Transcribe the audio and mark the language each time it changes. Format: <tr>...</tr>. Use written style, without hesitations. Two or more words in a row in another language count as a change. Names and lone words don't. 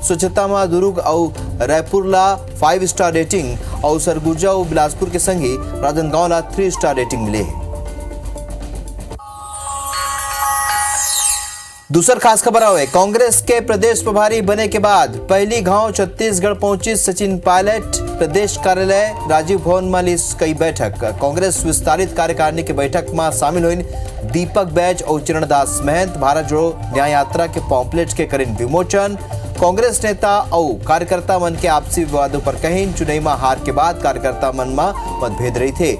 <hne>स्वच्छता में दुर्ग और रायपुर ला 5</hne> <en>star rating</en> <hne>और सरगुजा और बिलासपुर के संगी राजनांदगांव ला 3</hne> <en>star rating</en> <hne>मिले है। दूसर खास खबर है, कांग्रेस के प्रदेश प्रभारी बने के बाद पहली गांव छत्तीसगढ़ पहुंची सचिन पायलट। प्रदेश कार्यालय राजीव भवन में ली कई बैठक। कांग्रेस विस्तारित कार्यकारिणी की बैठक में शामिल हुई दीपक बैज और चरणदास महंत। भारत जोड़ो न्याय यात्रा के पॉम्पलेट के करीन विमोचन। कांग्रेस नेता और कार्यकर्ता मन के आपसी विवादों पर कहीं चुनाव में हार के बाद कार्यकर्ता मन में मतभेद रही थे।</hne>